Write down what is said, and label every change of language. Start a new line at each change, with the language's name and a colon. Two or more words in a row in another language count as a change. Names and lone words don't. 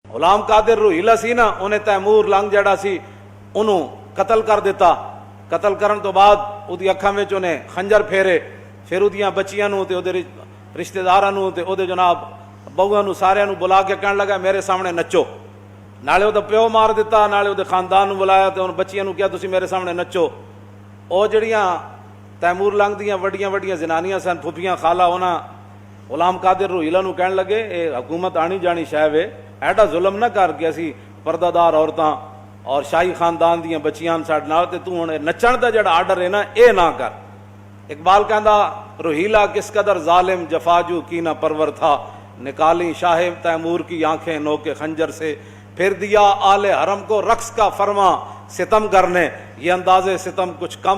Punjabi: غلام قادر روہیلا سی نا, انہیں تیمور لنگ جڑا سی انہوں قتل کر دیتا. قتل کرن تو بعد اودی اکھاں وچ انہیں خنجر پھیرے, پھر اودیاں بچیاں نو تے اودے رشتہ داراں نو تے اودے جناب بہواں نو ساریاں نو بلا کے کہن لگا میرے سامنے نچو. نالے اودے پیو مار دیتا, نالے اودے خاندان نو بلایا تے ان بچیاں نو کہیا تسی میرے سامنے نچو. او جڑیاں تیمور لنگ دیاں وڈیاں وڈیاں زنانیاں سن, پھپھیاں خالہ, انہاں غلام قادر روہیلا نو کہن لگے اے حکومت آنی جانی شے وے, ایڈا ظلم نہ کر کے اسی پردہ دار عورتاں اور شاہی خاندان دیاں بچیاں ساڈے نال تے تو ہن نچن دا جڑا آرڈر ہے نا اے نہ کر.
Urdu: اقبال کہندا روہیلا کس قدر ظالم جفاجو کینہ پرور تھا, نکالی شاہ تیمور کی آنکھیں نوکے خنجر سے, پھر دیا آل حرم کو رقص کا فرما ستم کرنے, یہ انداز ستم کچھ کم